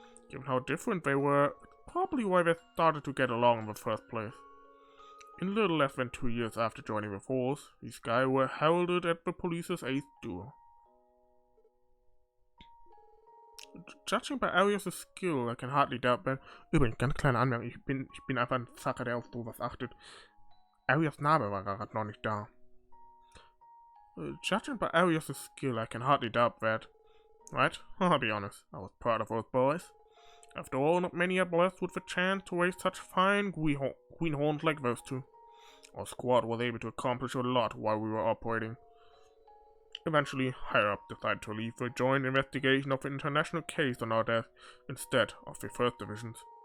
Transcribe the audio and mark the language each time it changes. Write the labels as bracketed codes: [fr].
[en] Given how different they were, probably why they started to get along in the first place. In little less than 2 years after joining the force, these guys were heralded at the police's 8th duel. Judging by Arias' skill, I can hardly doubt that. [de] Übrigens, ganz kleine Anmerkung, ich bin einfach ein Zacker, der auf sowas achtet. Arias' Name war gerade noch nicht da. [en] Judging by Arias' skill, I can hardly doubt that. Right? I'll be honest, I was proud of those boys. After all, not many are blessed with the chance to raise such fine greenhorns like those two. Our squad was able to accomplish a lot while we were operating. Eventually, higher up decided to leave the joint investigation of the international case on our desk instead of the 1st Division's.